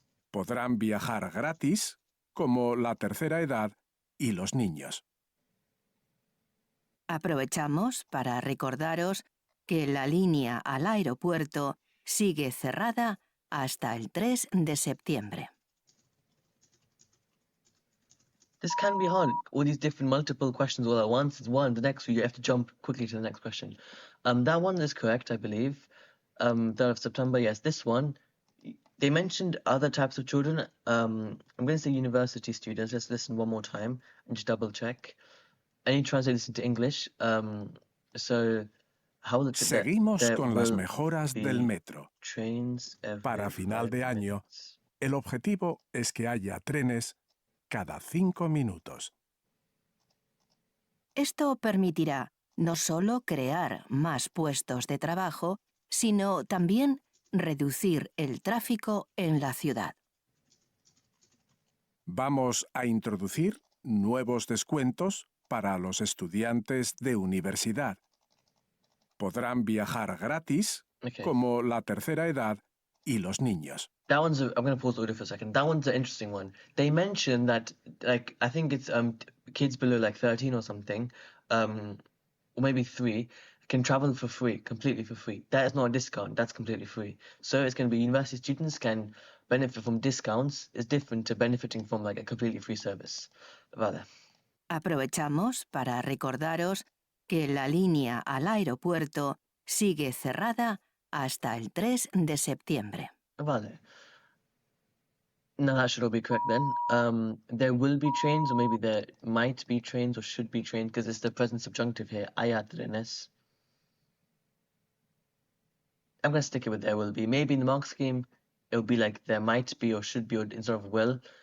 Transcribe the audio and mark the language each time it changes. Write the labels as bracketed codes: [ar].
[es] Podrán viajar gratis, como la tercera edad y los niños. Aprovechamos para recordaros que la línea al aeropuerto sigue cerrada hasta el 3 de septiembre. [en] This can be hard. All these different multiple questions all at once. It's one. The next, you have to jump quickly to the next question. That one is correct, I believe. 3rd of September, yes. This one, they mentioned other types of children. I'm going to say university students. Let's listen one more time and just double check. I need to translate this into English. So, how will [es] Seguimos con las mejoras del metro. [en] Trains [es] Para final de año, el objetivo es que haya trenes cada 5 minutos. Esto permitirá no solo crear más puestos de trabajo, sino también reducir el tráfico en la ciudad. Vamos a introducir nuevos descuentos para los estudiantes de universidad. Podrán viajar gratis, como la tercera edad y los niños. [en] That one's I'm going to pause the audio for a second. That one's an interesting one. They mentioned that, like, I think it's kids below like 13 or something, or maybe 3, can travel for free, completely for free. That is not a discount. That's completely free. So it's going to be university students can benefit from discounts. It's different to benefiting from like a completely free service. Vale. [es] Aprovechamos para recordaros que la línea al aeropuerto sigue cerrada hasta el 3 de septiembre. Vale. [en] No, that should all be correct then. There will be trains, or maybe there might be trains, or should be trains, because it's the present subjunctive here. [es] Hay trenes. [en] I'm going to stick it with there will be. Maybe in the mark scheme, it will be like there might be or should be or instead of will.